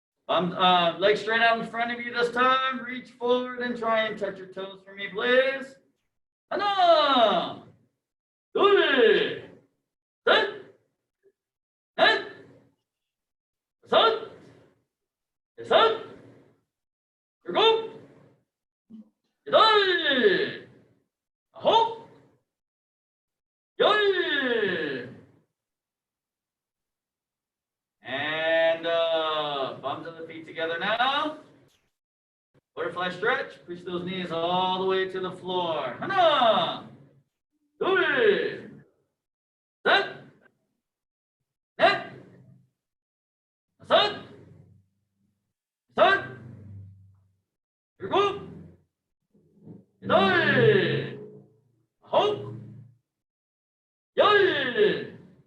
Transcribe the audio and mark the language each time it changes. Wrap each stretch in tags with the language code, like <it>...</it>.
<en>And legs straight out in front of you this time. Reach forward and try and touch your toes for me, please.</en> <ko>하나, 둘, 셋, 넷, 다섯, 여섯, 일곱, 여덟, 아홉, 열.</ko> <en>And palms of the feet together now. Butterfly stretch. Push those knees all the way to the floor.</en> <ko>하나, 둘, 셋, 넷, 다섯, 여섯, 일곱, 여덟, 아홉, 열.</ko>